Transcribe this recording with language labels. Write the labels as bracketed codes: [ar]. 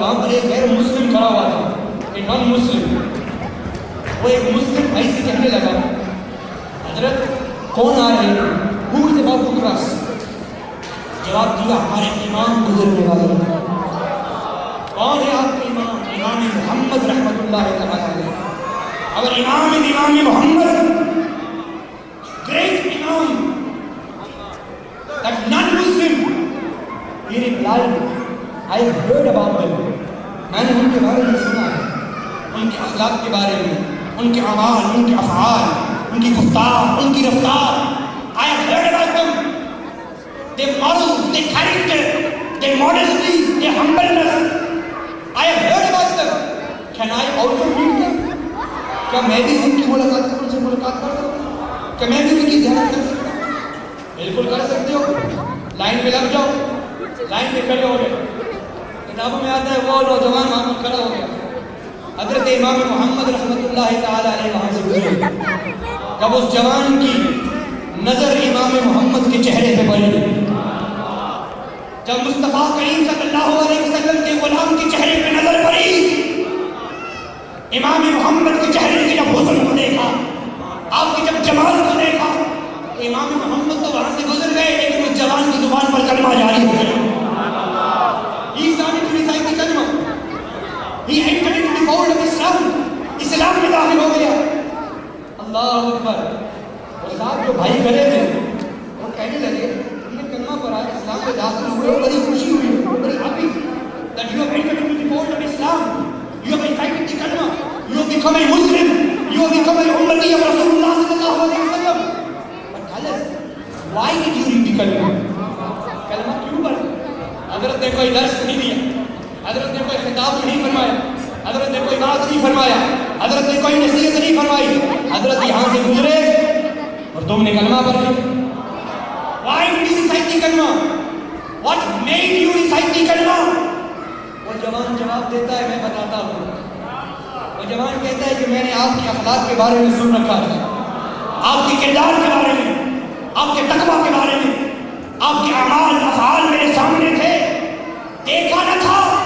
[ur] وہاں پر ایک غیر مسلم کھڑا ہوا تھا، ایک نان مسلم. وہ ایک مسلم بھائی سے کہنے لگا حضرت کون آ رہے ہیں؟ [en] Who is about to cross? [ur] جواب دیا ہمارے امام گزرنے والے ہیں. کون ہے آپ کے امام؟ امام محمد رحمت اللہ تعالی. اور [en] امام محمد great imam, that non-Muslim, he replied, I heard about them. [ur] میں نے ان کے بارے میں سنا ہے، ان کے اخلاق کے بارے میں، ان کے اعمال، ان کے افعال، ان کی گفتار، ان کی رفتار. [en] I have heard about them. Their morals, their character, their modesty, their humbleness. I have heard about them. Can I also meet them? [ur] کیا میں بھی ان کی ملاقات ان سے ملاقات کر سکتا ہوں؟ کیا میں بھی ان کی زیارت کر سکتا ہوں؟ بالکل کر سکتے ہو. لائن میں لگ جاؤ. لائن میں کھڑے ہو گئے. کتابوں میں آتا ہے وہ نوجوان وہاں پر کھڑا ہو گیا. حضرت امام محمد رحمت اللہ تعالی علیہ وہاں سے گزرے. جب اس جوان کی نظر امام محمد کے چہرے پہ پڑی، جب مصطفیٰ کریم صلی اللہ علیہ وسلم کے غلام کے چہرے پہ نظر پڑی، امام محمد کے چہرے کے جب حسن کو دیکھا، آپ کے جب جمال کو دیکھا، امام محمد تو وہاں سے گزر گئے لیکن اس جوان کی زبان پر کلمہ جاری ہو گیا. [en] He started to recite the kalma. He entered into the fold of Islam. [ur] اسلام میں داخل ہو گیا. اللہ اکبر. اور صاحب جو بھائی کھڑے تھے وہ کہنے لگے یہ کلمہ پڑھا، اسلام میں داخل ہوئے، بڑی خوشی ہوئی، بڑی [en] happy that you have entered into the fold of Islam. You have recited the kalma. You have become a Muslim. You have become a ummati of Rasulullah sallallahu alaihi wasallam. But tell us, why did you read the kalma? [ur] کلمہ کیوں پڑھا؟ حضرت نے کوئی درس نہیں دیا، حضرت نے کوئی خطاب نہیں فرمایا، حضرت نے کوئی بات نہیں فرمایا، حضرت نے کوئی نصیحت نہیں فرمائی. حضرت یہاں سے گزرے اور تم نے کلمہ پڑھ لیا. [en] Why did you recite the kalma? What made you recite the kalma? [ur] وہ جوان جواب دیتا ہے، میں بتاتا ہوں. وہ جوان کہتا ہے کہ میں نے آپ کے اخلاق کے بارے میں سن رکھا تھا، آپ کے کردار کے بارے میں، آپ کے تقویٰ کے بارے میں، آپ کے اعمال افعال میرے سامنے تھے، دیکھا نہ تھا.